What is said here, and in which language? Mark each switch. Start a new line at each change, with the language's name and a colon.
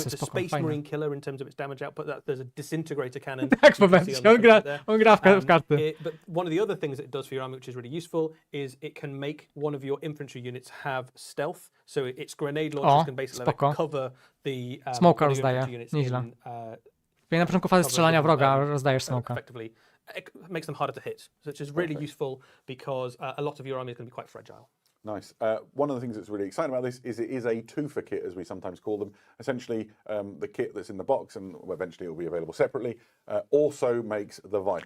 English: So it's a Space Marine killer in terms of its damage output. There's a disintegrator cannon.
Polish: Tak, on gra w karty.
English: But one of the other things that it does for your army, which is really useful, is it can make one of your infantry units have stealth. So its grenade launchers can basically cover the
Polish: smoka rozdaje, nieźle. Na początku fazy strzelania wroga rozdajesz smoka.
English: Effectively, it makes them harder to hit, which is really useful because a lot of your army is going to be quite fragile. Nice. One of the things that's really exciting about this is it is a twofer kit, as we sometimes call them. Essentially, the kit that's in the box, and eventually it will be available separately, also makes the Viper.